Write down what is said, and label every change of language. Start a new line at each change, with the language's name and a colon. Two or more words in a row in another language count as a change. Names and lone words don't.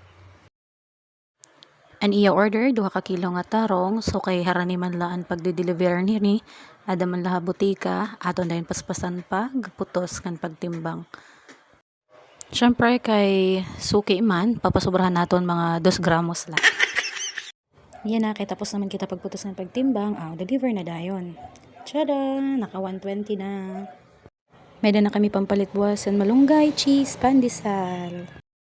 Waray: An iya order, 2 ka kilo nga tarong, so kay harani man laan pagdi-deliver ni ada man laha butika, aton dayon paspasan pa, putos kan pagtimbang. Syempre kay suki man, papasobrahan naton mga 2 gramos lang. Yan na, kay tapos naman kita pagputos ng pagtimbang, deliver na dayon. Tada! Naka 120 na. May na kami pampalit buwasan malunggay, cheese, pandesal.